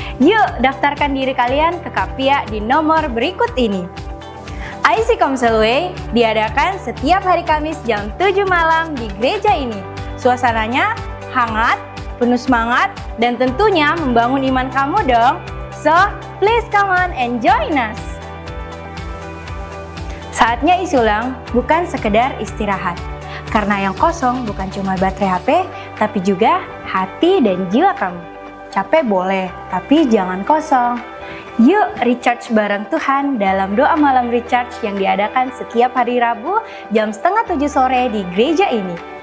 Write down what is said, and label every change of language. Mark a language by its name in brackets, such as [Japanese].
[Indonesian] Yuk, daftarkan diri kalian ke Kapia di nomor berikut ini. IC Komsel Way diadakan setiap hari Kamis jam 7 malam di gereja ini. Suasananya hangat, penuh semangat, dan tentunya membangun iman kamu dong. [English] So, please come on and join us. [Indonesian] Saatnya isi ulang, bukan sekedar istirahat. Karena yang kosong bukan cuma baterai HP, tapi juga hati dan jiwa kamu. Capek boleh, tapi jangan kosong. Yuk recharge bareng Tuhan dalam doa malam recharge yang diadakan setiap hari Rabu jam 6:30 sore di gereja ini.